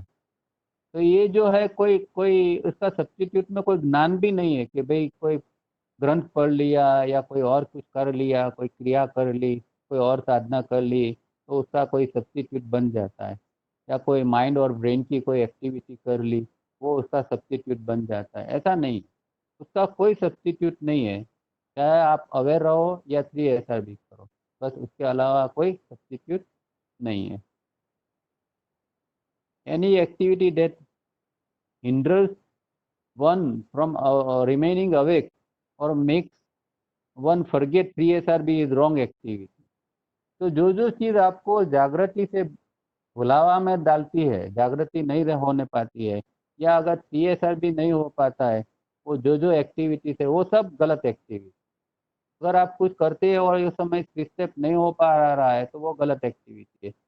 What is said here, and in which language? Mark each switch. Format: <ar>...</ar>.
<hi>तो ये जो है कोई कोई उसका सब्सटीट्यूट में कोई ज्ञान भी नहीं है कि भाई कोई ग्रंथ पढ़ लिया या कोई और कुछ कर लिया, कोई क्रिया कर ली, कोई और साधना कर ली तो उसका कोई सब्सटीट्यूट बन जाता है, या कोई माइंड और ब्रेन की कोई एक्टिविटी कर ली वो उसका सब्सटीट्यूट बन जाता है। ऐसा नहीं, उसका कोई सब्सटीट्यूट नहीं है, चाहे आप अवेयर रहो या 3 SRB करो, बस उसके अलावा कोई सब्सटीट्यूट नहीं है।</hi> <en>Any activity that hinders one from remaining awake or makes one forget 3 SRB is wrong activity।</en> <hi>तो जो चीज़ आपको जागृति से भुलावा में डालती है, जागृति नहीं होने पाती है, या अगर 3 SRB नहीं हो पाता है, वो जो एक्टिविटीज है वो सब गलत एक्टिविटी। अगर आप कुछ करते हैं और उस समय स्टेप नहीं हो पा रहा है तो वो गलत एक्टिविटी है।</hi>